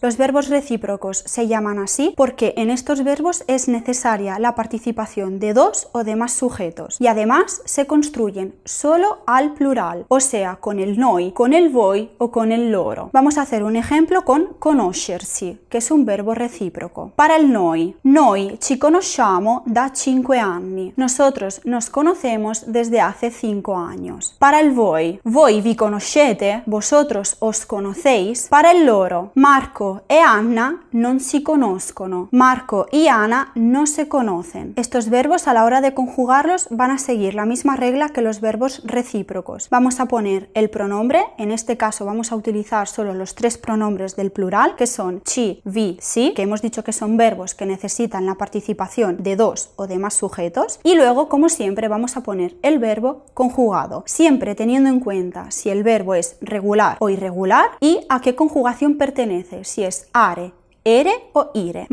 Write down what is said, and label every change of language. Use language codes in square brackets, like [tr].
[es] Los verbos recíprocos se llaman así porque en estos verbos es necesaria la participación de dos o de más sujetos y además se construyen solo al plural, o sea, con el noi, con el voi o con el loro. Vamos a hacer un ejemplo con [it] conoscersi, che [es] es un verbo recíproco. Para el [it] noi ci conosciamo da 5 anni. [es] Nosotros nos conocemos desde hace 5 años. Para el voi [it] vi conoscete, [es] vosotros os conocéis. Para el [it] loro, Marco e Anna non si conoscono. [es] Marco y Ana no se conocen. Estos verbos a la hora de conjugarlos van a seguir la misma regla que los verbos recíprocos. Vamos a poner el pronombre, en este caso vamos a utilizar solo los 3 pronombres del plural, que son ci, vi, si, que hemos dicho que son verbos que necesitan la participación de 2 o de más sujetos, y luego, como siempre, vamos a poner el verbo conjugado, siempre teniendo en cuenta si el verbo es regular o irregular y a qué conjugación pertenece, si es are, ere o ire.